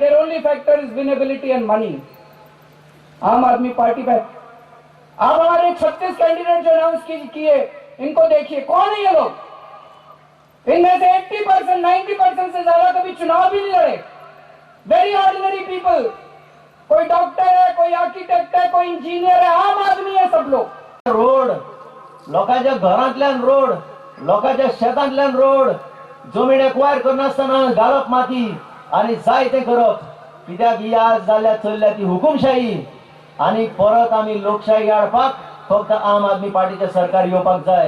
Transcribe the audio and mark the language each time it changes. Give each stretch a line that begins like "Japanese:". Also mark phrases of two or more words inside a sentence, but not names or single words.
English: their only factor is winnability and money.
Hindi: आम आदमी पार्टी पे आप हमारे 36 कैंडिडेट जो अनाउंस किए, इनको देखिए, कौन है ये लोग? इनमें से 80%, 90% से ज्यादा कभी चुनाव भी नहीं लड़े।
English: very ordinary people.
Hindi: कोई डॉक्टर है, कोई आर्किटेक्ट है, कोई इंजीनियर है, आम आदमी है सब लोग।
Konkani: रोड, लोकांच्या घरांतल्यान रोड, लोकांच्या शेतांतल्यान रोड, जमीन एक्वायर करनासतना घालप माती आणि जाय तें करप। कित्याक ही आज जाल्ल्या चल्ल्या ती हुकुमशाही, आणि परत आमी लोकशाही हाडपाक फक्त आम आदमी पार्टीचे सरकार येवपाक जाय।